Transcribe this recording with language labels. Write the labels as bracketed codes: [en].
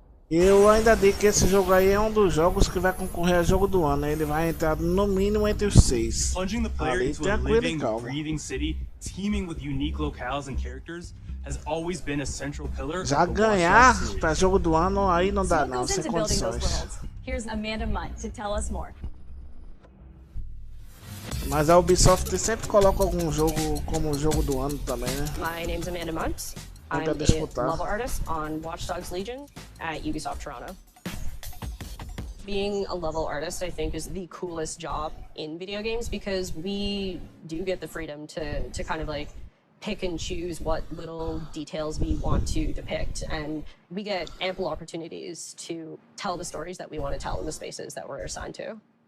[pt] Eu ainda digo que esse jogo aí é um dos jogos que vai concorrer a jogo do ano. Ele vai entrar no mínimo entre os 6. [en] Plunging the player into a living, breathing city, teaming with unique locales and characters, has always been a central pillar. [pt] Já ganhar pra jogo do ano aí não dá não, sem condições. [en] Here's Amanda Munt to tell us more. [pt] Mas a Ubisoft sempre coloca algum jogo como jogo do ano também, né? [en] My name's Amanda Munt. I'm a level artist on Watch Dogs Legion at Ubisoft Toronto. Being a level artist, I think, is the coolest job in video games because we do get the freedom to kind of like pick and choose what little details we want to depict, and we get ample opportunities to tell the stories that we want to tell in the spaces that we're assigned to.